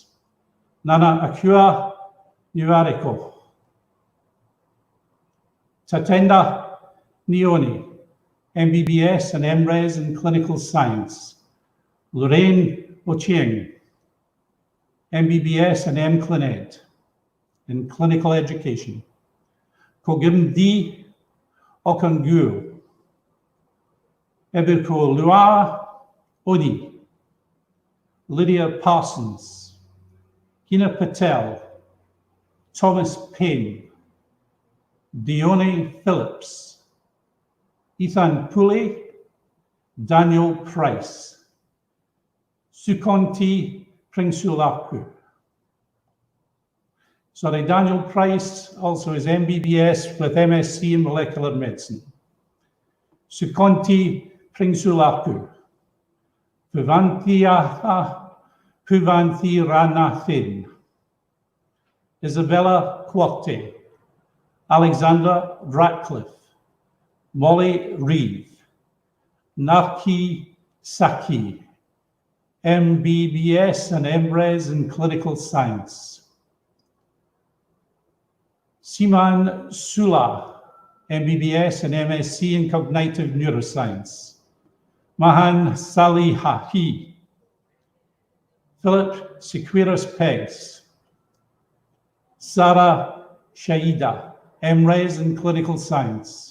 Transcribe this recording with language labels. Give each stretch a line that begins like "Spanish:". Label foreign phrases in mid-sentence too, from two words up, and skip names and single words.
English: Nana Akua Nuariko, Tatenda Nioni, MBBS and MRes in clinical science. Lorraine Ochieng, MBBS and MClinEd in clinical education. Kogim D. Okangu, Ebuko Lua Odi, Lydia Parsons, Hina Patel, Thomas Payne, Dione Phillips, Ethan Pooley, Daniel Price, Sukonti Pringsulapu. Sorry, Daniel Price also is MBBS with MSc in molecular medicine. Sukonti Pringsulapu, Puvanthi Ranathin, Isabella Quarte, Alexandra Ratcliffe, Molly Reeve, Narki Saki, MBBS and MRes in clinical science. Siman Sula, MBBS and MSc in cognitive neuroscience. Mahan Salihahi, Philip Sequiras Peggs, Sarah Shaida, MRes in clinical science.